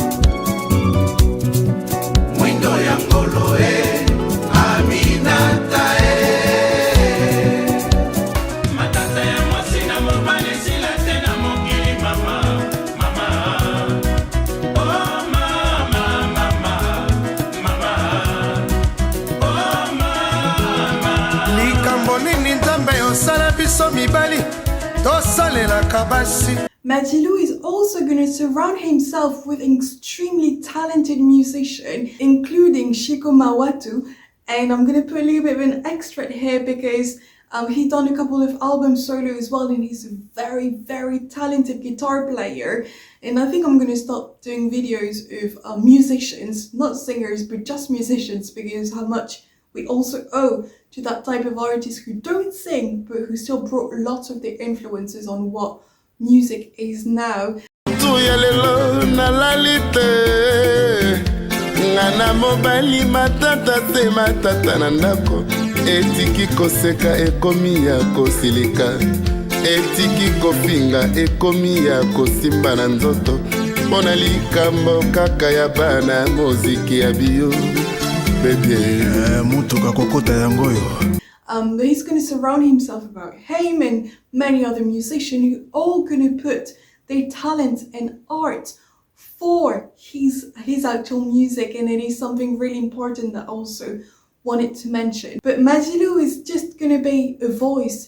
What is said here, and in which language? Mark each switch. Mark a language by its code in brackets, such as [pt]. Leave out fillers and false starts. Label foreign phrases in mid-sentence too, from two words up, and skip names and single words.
[ln] Mwindo ya ngolo Aminata Matata ya mwasina mobale sila tena mokili mama. Oh mama. Oh mama. Likambo nini nzambe osala biso mibali tosalela kabasi. [en] Madilu is also going to surround himself with an extremely talented musician, including Shiko Mawatu. And I'm going to put a little bit of an extract here because he done a couple of album solo as well, and he's a very, very talented guitar player. And I think I'm going to start doing videos of musicians, not singers, but just musicians, because how much we also owe to that type of artists who don't sing, but who still brought lots of their influences on what music is now. [ln] Ngana mobali matata te matata na ndako. Etiki koseka ekomi ya kosilika. Etiki kofinga ekomi ya kosimba na nzoto. Pona likambo kaka ya bana muziki ya bio. Bebe mutuka kokota yangoyo. [en] He's going to surround himself about him and many other musicians who all going to put their talent and art for his actual music, and it is something really important that I also wanted to mention. But Madilu is just going to be a voice.